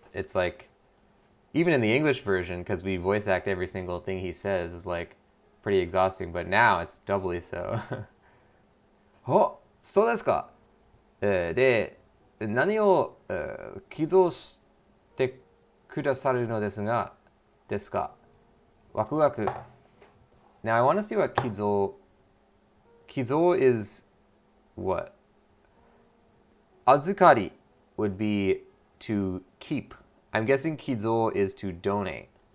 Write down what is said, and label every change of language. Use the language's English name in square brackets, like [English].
[English] It's like, even in the English version, because we voice act every single thing he says, is like pretty exhausting, but now it's doubly so. [Japanese] お、そうですか。で、何を寄贈してくださるのですか。ワクワク。 [English] Now I want to see what 寄贈 is what? 預かり would be to keep. I'm guessing 寄贈 is to donate.